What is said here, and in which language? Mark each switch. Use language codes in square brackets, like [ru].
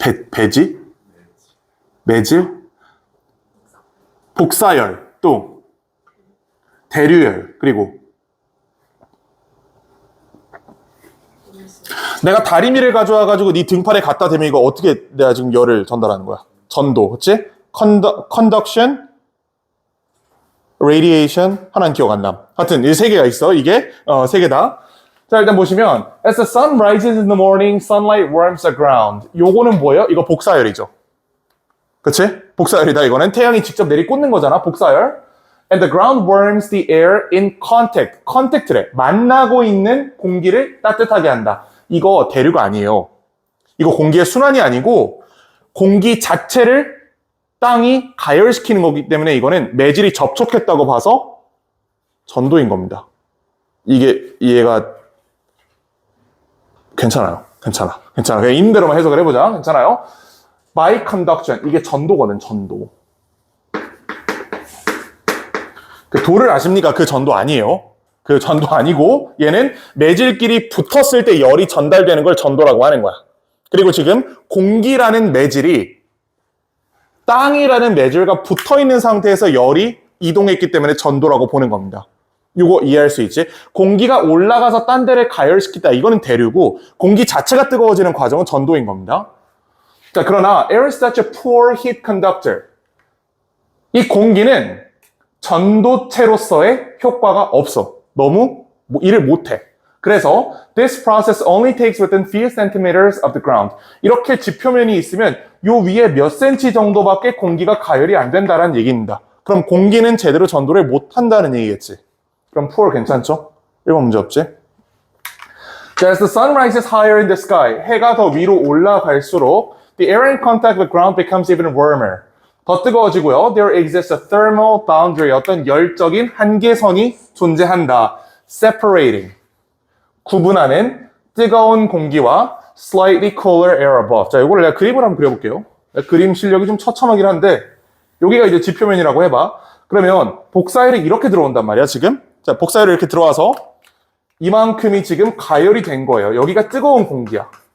[ko] 배지? 매질? 복사열, 또 대류열, 그리고 내가 다리미를 가져와가지고 네 등팔에 갖다 대면 이거 어떻게 내가 지금 열을 전달하는 거야? 전도, 그치? [en] conduction, radiation, [ko] 하나는 기억 안 남. 하여튼 이 3개가 있어. 이게 3개다. 자, 일단 보시면 [en] As the sun rises in the morning, sunlight warms the ground. [ko] 요거는 뭐예요? 이거 복사열이죠. 그치? 복사열이다. 이거는 태양이 직접 내리꽂는 거잖아. 복사열. [en] And the ground warms the air in contact. [ko] contact래. 만나고 있는 공기를 따뜻하게 한다. 이거 대류가 아니에요. 이거 공기의 순환이 아니고 공기 자체를 땅이 가열시키는 거기 때문에 이거는 매질이 접촉했다고 봐서 전도인 겁니다. 이게 이해가 괜찮아요. 괜찮아. 그냥 있는 대로만 해석을 해보자. 괜찮아요? [en] By conduction. [ko] 이게 전도거든, 전도. 그 도를 아십니까? 그 전도 아니에요. 그 전도 아니고 얘는 매질끼리 붙었을 때 열이 전달되는 걸 전도라고 하는 거야. 그리고 지금 공기라는 매질이 땅이라는 매질과 붙어있는 상태에서 열이 이동했기 때문에 전도라고 보는 겁니다. 이거 이해할 수 있지? 공기가 올라가서 딴 데를 가열시키다. 이거는 대류고 공기 자체가 뜨거워지는 과정은 전도인 겁니다. 자, 그러나 [en] air is such a poor heat conductor. [ko] 이 공기는 전도체로서의 효과가 없어. 너무 일을 못해. 그래서 [en] this process only takes within few centimeters of the ground. [ko] 이렇게 지표면이 있으면 요 위에 몇 센치 정도밖에 공기가 가열이 안 된다는 얘기입니다. 그럼 공기는 제대로 전도를 못 한다는 얘기겠지. 그럼 poor 괜찮죠? 1번 문제 없지? 자, [en] as the sun rises higher in the sky, [ko] 해가 더 위로 올라갈수록 [en] the air in contact with ground becomes even warmer. [ko] 더 뜨거워지고요. [en] There exists a thermal boundary. [ko] 어떤 열적인 한계선이 존재한다. [en] Separating. [ko] 구분하는 뜨거운 공기와 [en] slightly cooler air above. [ko] 자, 이걸 내가 그림을 한번 그려볼게요. 그림 실력이 좀 처참하긴 한데 여기가 이제 지표면이라고 해봐. 그러면 복사열이 이렇게 들어온단 말이야, 지금. 자, 복사열이 이렇게 들어와서 이만큼이 지금 가열이 된 거예요. 여기가 뜨거운 공기야.